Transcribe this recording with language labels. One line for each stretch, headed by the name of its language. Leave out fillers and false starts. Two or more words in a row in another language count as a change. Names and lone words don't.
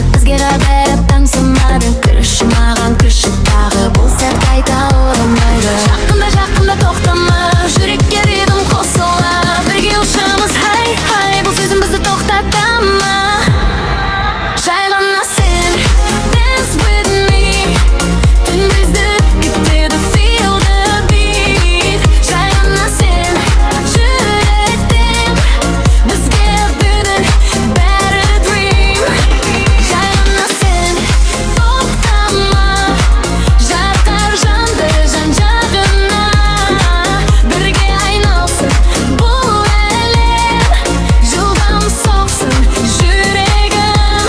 Kazakh: Өзгеріп бәрі тамсанады, күші маған күші тағы. Бұл сәт қайта оралмайды. Жақында жақында тоқтама, жүрекке ритм қосыла. Бірге ұшамыз хай хай, бұл сезім бізді тоқтата ма? Жай ғана сен
English: dance with me,
Kazakh: түн бізді кетеді
English: feel the beat.
Kazakh: Жай ғана сен жүректен, бізге бүгін бәрі dream. Жай ғана сен тоқтама, жарқар жанды жан-жағына. Бірге айналсын бұл әлем, жылдам соқсын жүрегім.